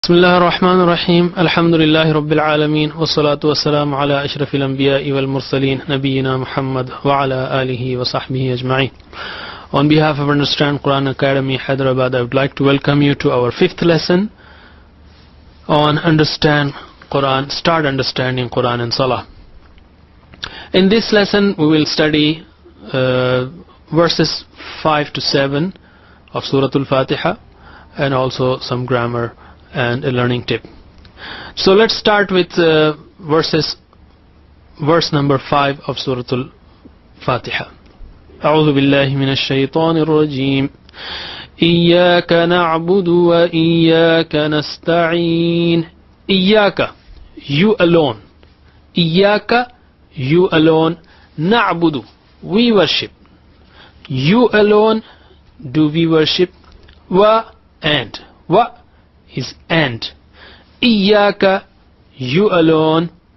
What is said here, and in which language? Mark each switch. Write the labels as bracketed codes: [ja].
[ar] بسم الله الرحمن الرحيم الحمد لله رب العالمين والصلاة والسلام على أشرف الأنبياء والمرسلين نبينا محمد وعلى آله وصحبه أجمعين. [en] On behalf of Understand Quran Academy Hyderabad, I would like to welcome you to our fifth lesson on Understand Quran, Start Understanding Quran and Salah. In this lesson we will study verses 5 to 7 of Surah Al-Fatiha and also some grammar and a learning tip. So let's start with verse number 5 of Surah Al-Fatiha. [ar] أعوذ بالله من الشيطان الرجيم إياك نعبد وإياك نستعين. [en] إياك, you alone. إياك, you alone. نعبد, we worship. You alone do we worship. And is and. إياك, you alone.